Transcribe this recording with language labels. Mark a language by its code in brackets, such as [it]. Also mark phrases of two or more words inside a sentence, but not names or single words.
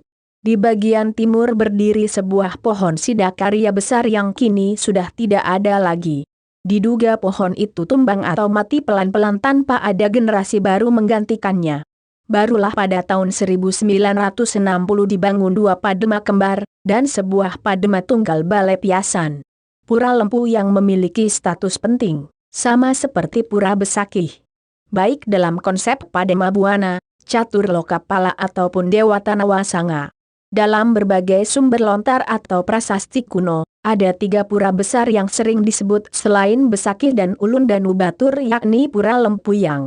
[id] Di bagian timur berdiri sebuah pohon sidakarya besar yang kini sudah tidak ada lagi. Diduga pohon itu tumbang atau mati pelan-pelan tanpa ada generasi baru menggantikannya. Barulah pada tahun 1960 dibangun 2 padema kembar, dan sebuah padema tunggal balai piasan. Pura Lempu yang memiliki status penting, sama seperti Pura Besakih. Baik dalam konsep Padema Buana, Catur Lokapala ataupun Dewa Tanawasanga. Dalam berbagai sumber lontar atau prasasti kuno, ada 3 pura besar yang sering disebut selain Besakih dan Ulun dan Ubatur yakni Pura Lempuyang.